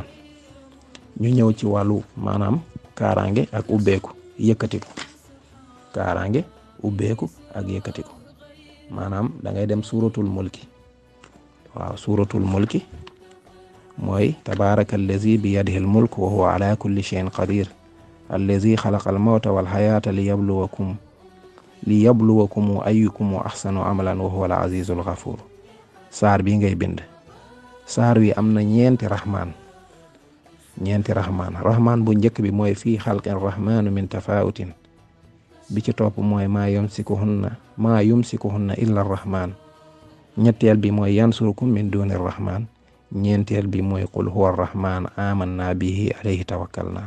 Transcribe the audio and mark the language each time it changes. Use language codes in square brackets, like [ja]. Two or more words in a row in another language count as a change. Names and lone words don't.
[wo] ñu ñëw ci wàllu maanaam kaaraange ak ubbeeku yëkkatiku kaaraange ubbeeku ak yëkkatiku maanaam da ngay dem suuratul mulki waaw suuratul mulki mooy [ar] تبارك الذي بيده الملك وهو على كل شيء قدير الذي خلق الموت والحياة ليبلوكم أيكم أحسن عملا وهو العزيز الغفور. [wo] saar bi ngay bind saar wi am na ñeenti rahmaan rahmaan bu njëkk bi mooy [ar] في خلق الرحمن من تفاوت [wo] bi ci topp mooy [ar] ما يمسكهن إلا الرحمن [wo] ñetteel bi mooy [ar] ينصركم من دون الرحمن [wo] ñeenteel bi mooy [ar] قل هو الرحمن آمنا به وعليه توكلنا.